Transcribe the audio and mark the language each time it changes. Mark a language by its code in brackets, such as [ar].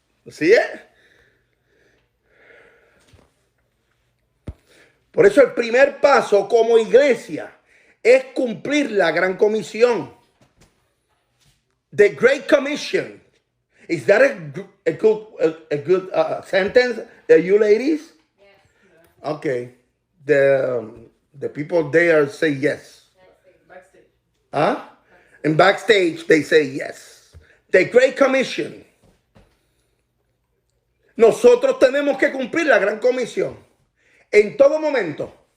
[es] ¿Sí es? Por eso el primer paso como iglesia es cumplir la gran comisión. [en] The Great Commission. Is that a good sentence, you ladies? Yes. Okay. The people there say yes. Backstage. Huh? And backstage they say yes. The Great Commission. [es] Nosotros tenemos que cumplir la gran comisión. En todo momento.